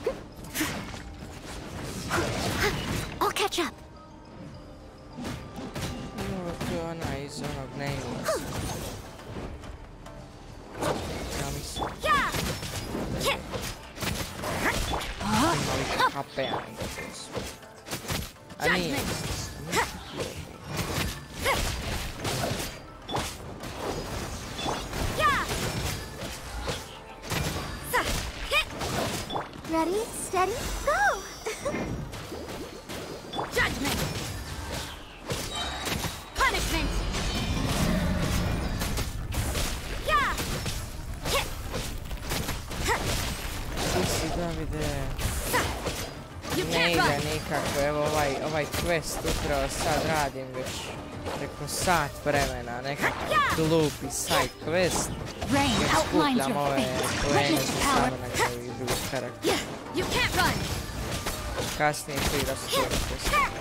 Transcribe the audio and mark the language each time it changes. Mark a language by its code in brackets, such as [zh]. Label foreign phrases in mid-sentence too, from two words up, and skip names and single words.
[en] I'll catch up. [hr] To je ona iz onog Nema. Ja mislim. Imali HP-a nekako su. A nije. [en] Ready, steady, go! Judgment! Punishment! [hr] Sisi Davide. Ne ide nikako, evo ovaj quest upravo sad radim već preko sat vremena, nekakav glupi [en] side quest. [hr] Jer skupljam ove poene za samo na njegovih drugih karaktera. Kasnije ću i rasturiti quest.